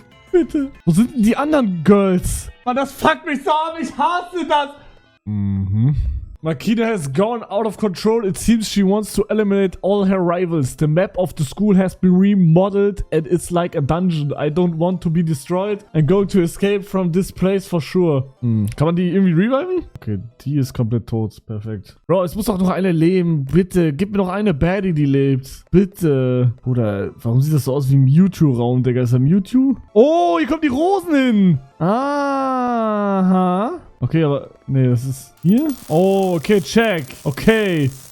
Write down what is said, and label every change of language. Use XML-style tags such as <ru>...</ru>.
<de>Bitte. Wo sind denn die anderen Girls? Mann, das fuckt mich so ab. Ich hasse das.</de> <en>Makina has gone out of control. It seems she wants to eliminate all her rivals. The map of the school has been remodeled and it's like a dungeon. I don't want to be destroyed. I'm going to escape from this place for sure.</en> <de>Kann man die irgendwie reviven? Okay, die ist komplett tot. Perfekt. Bro, es muss doch noch eine leben. Bitte, gib mir noch eine Baddie, die lebt. Bitte. Bruder, warum sieht das so aus wie ein Mewtwo-Raum, Digga? Ist da Mewtwo? Oh, hier kommen die Rosen hin. Aha. Okay, aber... Nee, das ist... Hier? Oh, okay, check. Okay.</de>